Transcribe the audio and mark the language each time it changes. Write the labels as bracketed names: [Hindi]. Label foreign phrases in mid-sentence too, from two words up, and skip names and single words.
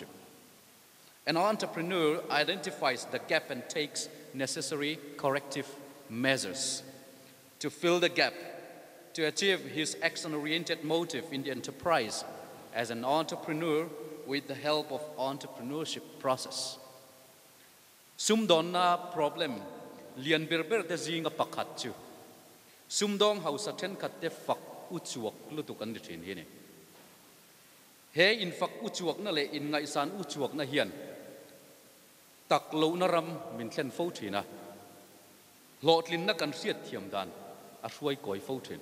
[English] An entrepreneur identifies the gap and takes necessary corrective measures to fill the gap, to achieve his action-oriented motive in the enterprise as an entrepreneur with the help of entrepreneurship process. [Mizo] Sumdonna problem lian berber te zinga pakhat chu. Sumdong hausa ten khatte fak uchuak lutukan dithin hi ni. He in fak uchuak na le in ngai san uchuak na hian. Tak lo na ram min thlen fo thina. Lotlin na kan riat thiam dan a hruai koi fo thin.